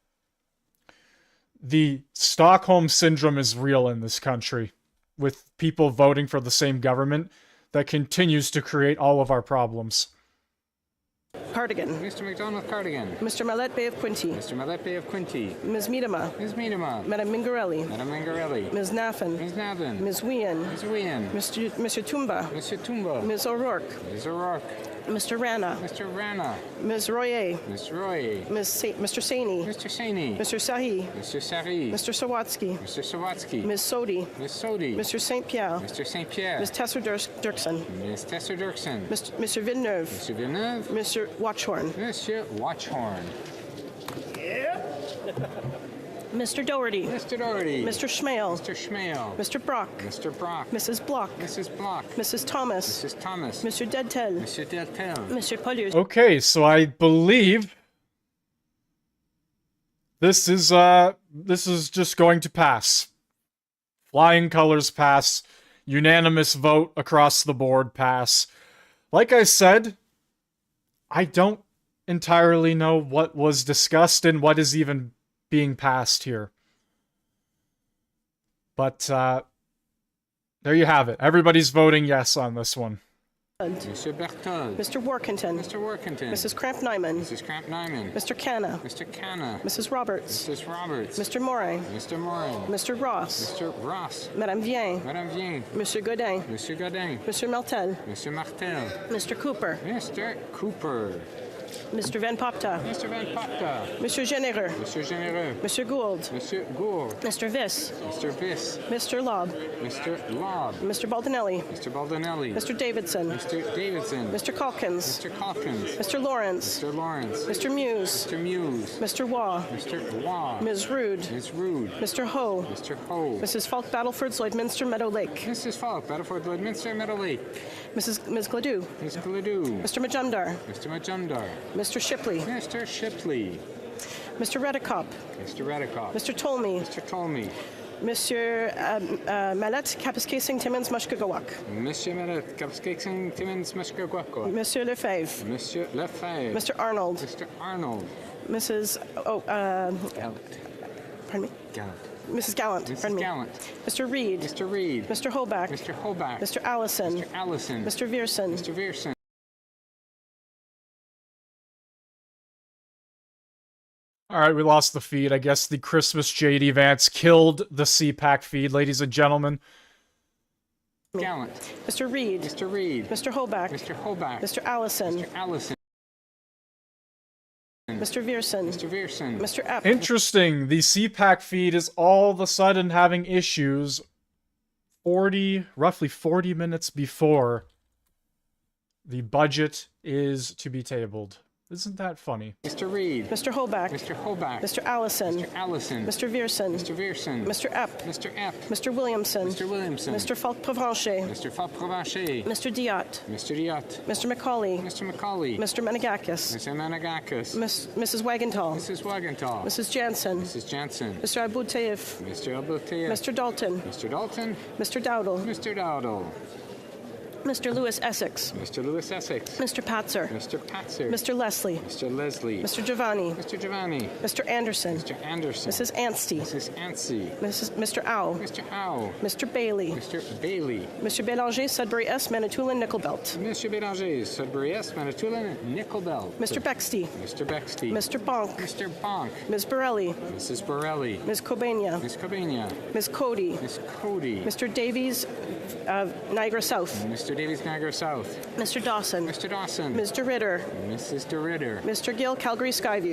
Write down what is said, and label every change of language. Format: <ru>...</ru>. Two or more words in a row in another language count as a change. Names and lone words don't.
<en>The Stockholm syndrome is real in this country, with people voting for the same government that continues to create all of our problems. Cardigan. Mr. McDonald Cardigan. Mr. Mallet Bay of Quinty. Mr. Mallet Bay of Quinty. Ms. Miedema. Ms. Miedema. Madam Mingarelli. Madam Mingarelli. Ms. Naffin. Ms. Naffin. Ms. Wien. Ms. Wien. Mr. Tumba. Mr. Tumba. Ms. O'Rourke. Ms. O'Rourke. Mr. Rana. Mr. Rana. Ms. Royer. Ms. Royer. Mr. Saini. Mr. Saini. Mr. Sahi. Mr. Sari. Mr. Sawatsky. Mr. Sawatsky. Ms. Sodi. Ms. Sodi. Mr. St. Pierre. Mr. St. Pierre. Ms. Tesser Dirksen. Ms. Tesser Dirksen. Mr. Villeneuve. Mr. Villeneuve. Mr. Watchhorn. Monsieur Watchhorn. Mr. Doherty. Mr. Doherty. Mr. Schmale. Mr. Schmale. Mr. Brock. Mr. Brock. Mrs. Block. Mrs. Block. Mrs. Thomas. Mrs. Thomas. Monsieur Deltel. Monsieur Deltel. Monsieur Poilievre. Okay, so I believe this is just going to pass. Flying colors pass. Unanimous vote across the board pass. Like I said, I don't entirely know what was discussed and what is even being passed here. But there you have it. Everybody's voting yes on this one. Monsieur Berthold. Mr. Workington. Mr. Workington. Mrs. Cramp-Nyman. Mrs. Cramp-Nyman. Mr. Canna. Mr. Canna. Mrs. Roberts. Mrs. Roberts. Mr. Morin. Mr. Morin. Mr. Ross. Mr. Ross. Madame Vien. Madame Vien. Monsieur Godin. Monsieur Godin. Monsieur Martel. Monsieur Martel. Mr. Cooper. Mr. Cooper. Mr. Van Popta. Mr. Van Popta. Monsieur Généreux. Monsieur Généreux. Monsieur Gould. Monsieur Gould. Mr. Viss. Mr. Viss. Mr. Lobb. Mr. Lobb. Mr. Baldinelli. Mr. Baldinelli. Mr. Davidson. Mr. Davidson. Mr. Calkins. Mr. Calkins. Mr. Lawrence. Mr. Lawrence. Mr. Muse. Mr. Muse. Mr. Waugh. Mr. Waugh. Ms. Rude. Ms. Rude. Mr. Ho. Mr. Ho. Mrs. Falk Battleford, Lloydminster, Meadow Lake. Mrs. Falk Battleford, Lloydminster, Meadow Lake. Ms. Gladue. Ms. Gladue. Mr. Majumdar. Mr. Majumdar. Mr. Shipley. Mr. Shipley. Mr. Redekop. Mr. Redekop. Mr. Tolmie. Mr. Tolmie. Monsieur Mallet, Kapiskasing, Timmins, Mushkagawak. Monsieur Mallet, Kapiskasing, Timmins, Mushkagawak. Monsieur Lefebvre. Monsieur Lefebvre. Mr. Arnold. Mr. Arnold. Mrs. Gallant. Pardon me? Gallant. Mrs. Gallant. Mrs. Pardon me. Gallant. Mr. Reed. Mr. Reed. Mr. Hoback. Mr. Hoback. Mr. Allison. Mr. Allison. Mr. Vierson. Mr. Vierson. All right, we lost the feed. I guess the Christmas JD Vance killed the CPAC feed, ladies and gentlemen. Gallant. Mr. Reed. Mr. Reed. Mr. Hoback. Mr. Hoback. Mr. Allison. Mr. Allison. Mr. Vierson. Mr. Vierson. Mr. Epp. Interesting. The CPAC feed is all of a sudden having issues roughly 40 minutes before the budget is to be tabled. Isn't that funny? Mr. Reid. Mr. Hoback. Mr. Hoback. Mr. Allison. Mr. Allison. Mr. Vierson. Mr. Vierson. Mr. Epp. Mr. Epp. Mr. Williamson. Mr. Williamson. Mr. Falk-Provencher. Mr. Falk-Provencher. Mr. Diot. Mr. Diot. Mr. McCauley. Mr. McCauley. Mr. Menegakis. Mr. Menegakis. Mrs. Wagenthal. Mrs. Wagenthal. Mrs. Jansen. Mrs. Jansen. Mr. Abu-Taif. Mr. Abu-Taif. Mr. Dalton. Mr. Dalton. Mr. Dowdle. Mr. Dowdle. Mr. Lewis Essex. Mr. Lewis Essex. Mr. Patzer. Mr. Patzer. Mr. Leslie. Mr. Leslie. Mr. Giovanni. Mr. Giovanni. Mr. Anderson. Mr. Anderson. Mrs. Anstey. Mrs. Anstey. Mr. Au. Mr. Howe. Mr. Bailey. Mr. Bailey. Mr. Bélanger, Sudbury S, Manitoulin, Nickelbelt. Mr. Bélanger, Sudbury S, Manitoulin, Nickelbelt. Mr. Bexty. Mr. Bexty. Mr. Bonk. Mr. Bonk. Ms. Borelli. Mrs. Borelli. Ms. Cobania. Ms. Cobania. Ms. Cody. Ms. Cody. Mr. Davies, Niagara South. Mr. Davies, Niagara South. Mr. Dawson. Mr. Dawson. Mr. Ritter. Mrs. DeRitter. Mr. Gill, Calgary Skyview.</en>